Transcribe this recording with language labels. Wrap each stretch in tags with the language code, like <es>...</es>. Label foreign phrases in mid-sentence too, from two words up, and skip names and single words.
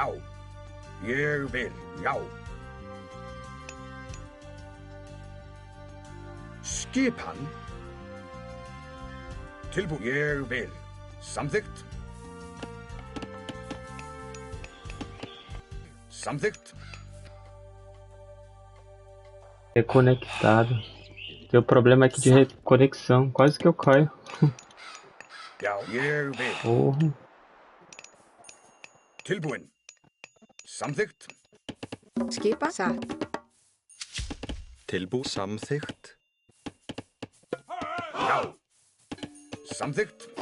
<is>Ég vil. Já. Skipan. Tilbúin. Ég vil. Samþykkt. Samþykkt.</is> <pt>Reconectado. Tem o problema aqui de reconexão. Quase que eu caio.</pt> <is>Já, ég vil.</is> <pt>Porra.</pt> <is>Tilbúin. Samþykkt. Skipa. Satt. Samþykkt. Já. Samþykkt.</is>